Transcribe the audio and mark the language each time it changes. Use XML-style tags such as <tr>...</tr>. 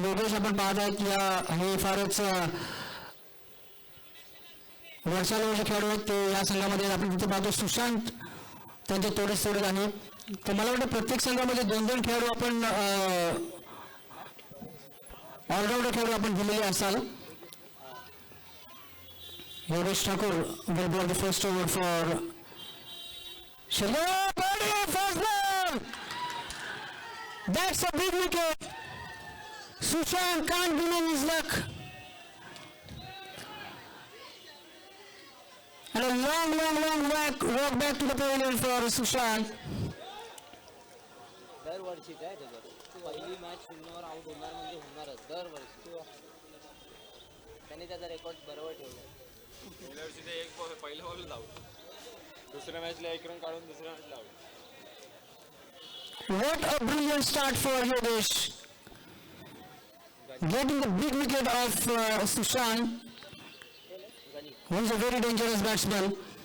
<mr>योगेश आपण पाहत आहात हे फारच वरच्या लेवलचे खेळाडू आहेत ते या संघामध्ये. आपण तिथे पाहतो सुशांत त्यांचे तोडेच आहे. तर मला वाटतं प्रत्येक संघामध्ये 2-2 खेळाडू आपण ऑलराऊंडर खेळाडू आपण दिलेले असाल.</mr> <en>Yogesh Thakur will block the first over for Shalom Birdie, first ball. That's a big wicket. Sushant can't deny his luck. And a long walk back to the pavilion for Sushant.</en> <mr>दरवर्षीच आहे त्याच्यात. पहिली match शून्यावर out होणार म्हणजे होणारच दरवर्षी. त्यांनी त्याचा रेकॉर्ड बरोबर ठेवला. गेल्या वर्षी ते पहिल्या बॉल आउट, दुसऱ्या मॅचला 1 रन काढून दुसऱ्या मॅचला out.</mr> <en>What a brilliant start for Yogesh. Getting the big wicket of Sushant. who is a very dangerous batsman.</en>